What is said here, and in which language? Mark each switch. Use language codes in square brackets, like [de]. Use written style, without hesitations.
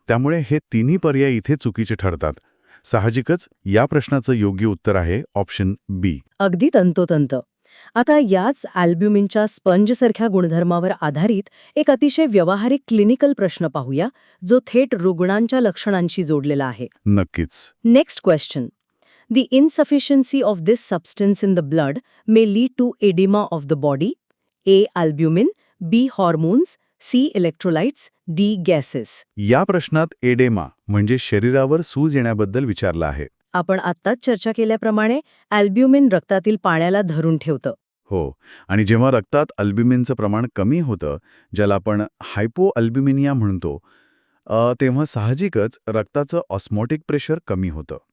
[mr] त्यामुळे हे तिन्ही पर्याय इथे चुकीचे ठरतात. साहजिकच या प्रश्नाचं योग्य उत्तर आहे [en] Option B. [mr] अगदी तंतोतंत. आता याच अल्ब्युमिनच्या स्पंजसारख्या गुणधर्मावर आधारित एक अतिशय व्यावहारिक क्लिनिकल प्रश्न पाहूया, जो थेट रुग्णांच्या लक्षणांशी जोडलेला आहे. नक्कीच. [en] Next question. The insufficiency of this substance in the blood may lead to edema of the body. A. Albumin, B. Hormones, C. Electrolytes, D. Gases. [mr] या प्रश्नात एडेमा म्हणजे शरीरावर सूज येण्याबद्दल विचारलं आहे. आपण आत्ताच चर्चा केल्याप्रमाणे अल्ब्युमिन रक्तातील पाण्याला धरून ठेवतं. हो, आणि जेव्हा रक्तात अल्ब्युमिनचं प्रमाण कमी होतं, ज्याला आपण हायपोअल्ब्युमिनिया म्हणतो, तेव्हा साहजिकच रक्ताचं ऑस्मॉटिक प्रेशर कमी होतं.